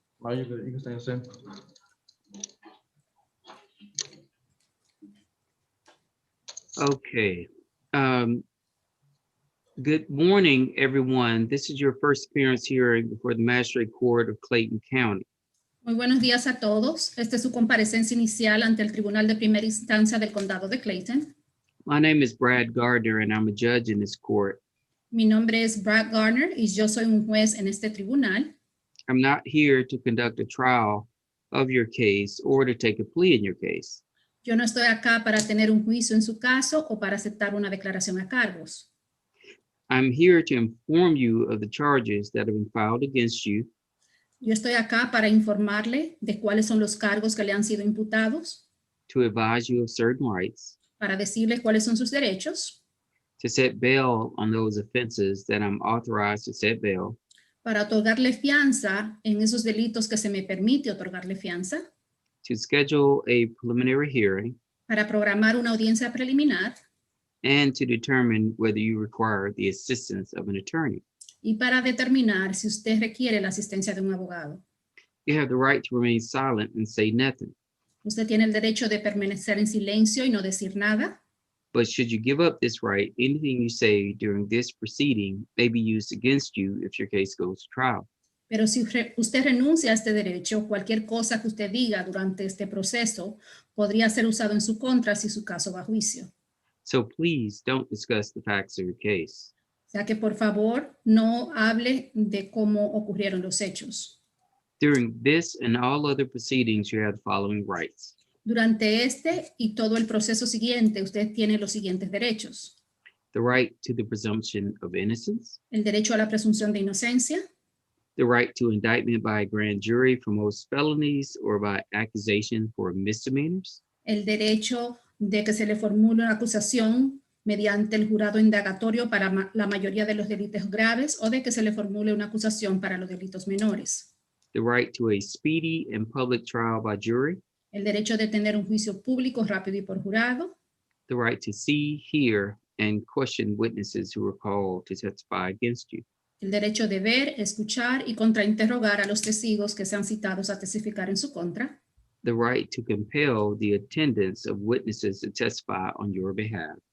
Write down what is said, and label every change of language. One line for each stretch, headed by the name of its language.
English: You can stay the same. Okay. Good morning, everyone. This is your first appearance hearing before the Magistrate Court of Clayton County.
Spanish: Muy buenos días a todos. Esta es su comparecencia inicial ante el Tribunal de Primera Instancia del Condado de Clayton.
English: My name is Brad Gardner, and I'm a judge in this court.
Spanish: Mi nombre es Brad Gardner y yo soy un juez en este tribunal.
English: I'm not here to conduct a trial of your case or to take a plea in your case.
Spanish: Yo no estoy acá para tener un juicio en su caso o para aceptar una declaración a cargos.
English: I'm here to inform you of the charges that have been filed against you,
Spanish: Yo estoy acá para informarle de cuáles son los cargos que le han sido imputados,
English: to advise you of certain rights,
Spanish: para decirle cuáles son sus derechos,
English: to set bail on those offenses that I'm authorized to set bail,
Spanish: para otorgarle fianza en esos delitos que se me permite otorgarle fianza,
English: to schedule a preliminary hearing,
Spanish: para programar una audiencia preliminar
English: and to determine whether you require the assistance of an attorney.
Spanish: y para determinar si usted requiere la asistencia de un abogado.
English: You have the right to remain silent and say nothing,
Spanish: Usted tiene el derecho de permanecer en silencio y no decir nada,
English: but should you give up this right, anything you say during this proceeding may be used against you if your case goes to trial.
Spanish: pero si usted renuncia a este derecho, cualquier cosa que usted diga durante este proceso podría ser usado en su contra si su caso va a juicio.
English: So please don't discuss the facts of your case.
Spanish: O sea que por favor no hable de cómo ocurrieron los hechos.
English: During this and all other proceedings, you have the following rights.
Spanish: Durante este y todo el proceso siguiente, usted tiene los siguientes derechos.
English: The right to the presumption of innocence,
Spanish: El derecho a la presunción de inocencia,
English: the right to indictment by a grand jury for most felonies or by accusation for misdemeanors,
Spanish: el derecho de que se le formule una acusación mediante el jurado indagatorio para la mayoría de los delitos graves o de que se le formule una acusación para los delitos menores.
English: the right to a speedy and public trial by jury,
Spanish: El derecho de tener un juicio público rápido y por jurado,
English: the right to see, hear, and question witnesses who are called to testify against you,
Spanish: el derecho de ver, escuchar y contrainterrogar a los testigos que sean citados a testificar en su contra,
English: the right to compel the attendance of witnesses to testify on your behalf,